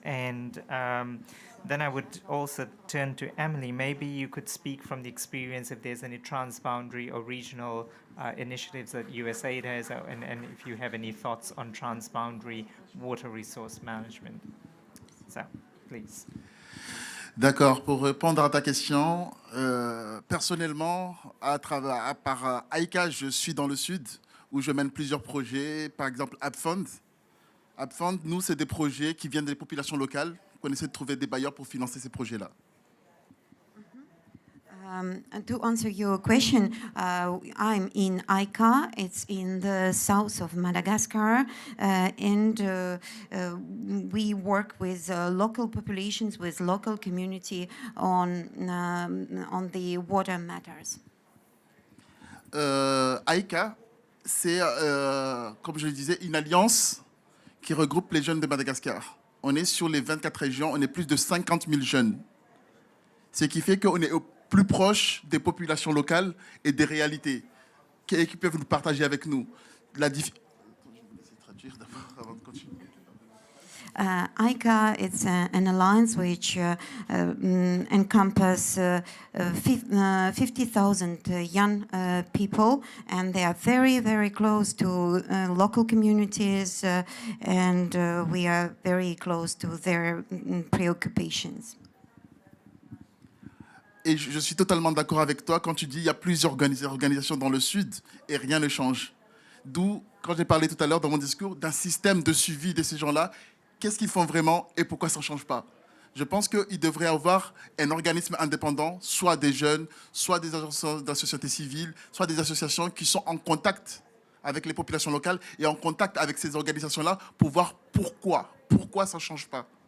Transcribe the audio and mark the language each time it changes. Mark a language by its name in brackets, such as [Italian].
[English] And then I would also turn to Emily. Maybe you could speak from the experience if there's any transboundary or regional initiatives that USAID has, and if you have any thoughts on transboundary water resource management. So. Please. [French] D'accord. Pour répondre à ta question, personnellement, par AICA, je suis dans le sud où je mène plusieurs projets. Par exemple, AppFund. AppFund, nous, c'est des projets qui viennent des populations locales qu'on essaie de trouver des bailleurs pour financer ces projets-là. [English] And to answer your question, I'm in Ica. It's in the south of Madagascar, and we work with local populations, with local community on the water matters. [French] AICA, c'est, comme je le disais, une alliance qui regroupe les jeunes de Madagascar. On est sur les 24 régions, on est plus de 50 000 jeunes. Ce qui fait qu'on est au plus proche des populations locales et des réalités qui peuvent nous partager avec nous. Je vais essayer de traduire d'abord avant de continuer. [English] ICA, it's an alliance which encompasses 50,000 young people, and they are very, very close to local communities, and we are very close to their preoccupations. [French] Et je suis totalement d'accord avec toi quand tu dis qu'il y a plusieurs organisations dans le Sud et rien ne change. D'où, quand j'ai parlé tout à l'heure dans mon discours, d'un système de suivi de ces gens-là, qu'est-ce qu'ils font vraiment et pourquoi ça ne change pas. Je pense qu'il devrait y avoir un organisme indépendant, soit des jeunes, soit des associations de la société civile, soit des associations qui sont en contact avec les populations locales et en contact avec ces organisations-là pour voir pourquoi ça ne change pas.